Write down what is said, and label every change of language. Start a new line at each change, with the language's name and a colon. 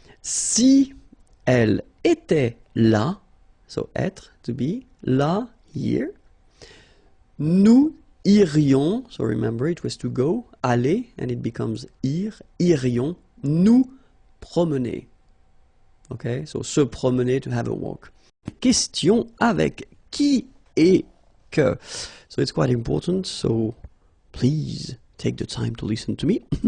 French: Si elle était là,
English: so être, to be, là, here,
French: nous irions,
English: so remember it was to go, aller, and it becomes ir, irions,
French: nous promener.
English: Okay, so
French: se promener,
English: to have a walk.
French: Question avec qui et que.
English: So it's quite important, so please take the time to listen to me.